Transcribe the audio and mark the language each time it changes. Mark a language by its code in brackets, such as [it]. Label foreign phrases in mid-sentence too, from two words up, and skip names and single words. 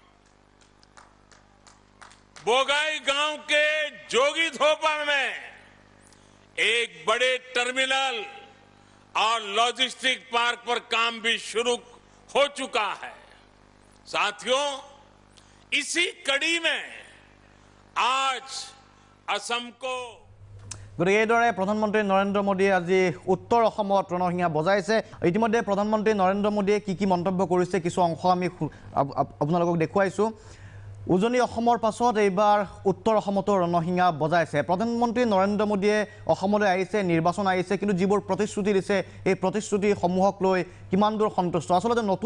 [hi] बोगाई गांव के जोगीधोपा में एक बड़े टर्मिनल और लॉजिस्टिक पार्क पर काम भी शुरू हो चुका है साथियों इसी कड़ी में आज असम को [as] গতিকে এইদৰে প্ৰধানমন্ত্ৰী নৰেন্দ্ৰ মোদীয়ে আজি উত্তৰ অসমত ৰণসিঙা বজাইছে ইতিমধ্যে প্ৰধানমন্ত্ৰী নৰেন্দ্ৰ মোদীয়ে কি মন্তব্য কৰিছে কিছু অংশ আমি আপোনালোকক দেখুৱাইছোঁ উজনি অসমৰ পাছত এইবাৰ উত্তৰ অসমতো ৰণসিঙা বজাইছে প্ৰধানমন্ত্ৰী নৰেন্দ্ৰ মোদীয়ে অসমলৈ আহিছে নিৰ্বাচন আহিছে কিন্তু যিবোৰ প্ৰতিশ্ৰুতি দিছে এই প্ৰতিশ্ৰুতিসমূহক লৈ কিমান দূৰ সন্তুষ্ট আচলতে নতুন